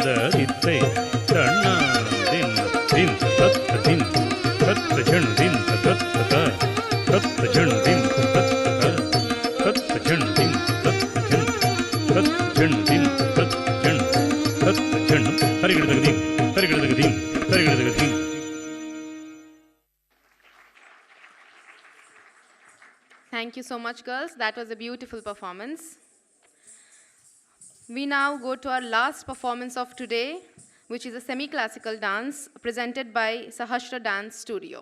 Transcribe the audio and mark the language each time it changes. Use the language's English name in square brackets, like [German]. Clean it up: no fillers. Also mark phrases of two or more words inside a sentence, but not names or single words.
[English] ದಿತ್ತೈ ತಣ್ಣಾಂದಿನ ದಿಂತ ತತ್ತ ದಿಂತ ತತ್ತ ಝಣು ದಿಂತ ತತ್ತ ತತ್ತ ಝಣು ದಿಂತ ತತ್ತ ತತ್ತ ಝಣು ದಿಂತ ತತ್ತ ಝಣು ತತ್ತ ಝಣು ದಿಂತ ತತ್ತ ಝಣು ತತ್ತ ಝಣು ಹರಿಗಿಡದಗ ದಿಂ ಹರಿಗಿಡದಗ ದಿಂ ಹರಿಗಿಡದಗ ದಿಂ. Thank you so much, girls. That was a beautiful performance. We now go to our last performance of today, which is a semi-classical dance presented by Sahasra Dance Studio.